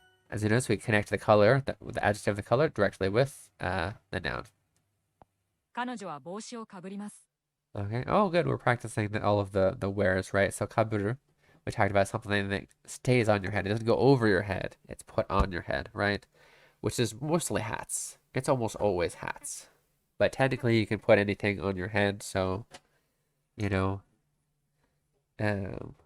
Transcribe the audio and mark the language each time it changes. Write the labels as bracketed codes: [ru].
[en] As you notice, we connect the color, the adjective of the color, directly with the noun. [ja] 彼女は帽子をかぶります。 [en] Okay. Oh, good. We're practicing all of the wears, right? So kaburu, we talked about something that stays on your head. It doesn't go over your head. It's put on your head, right? Which is mostly hats. It's almost always hats. But technically, you can put anything on your head. So, you know, yeah.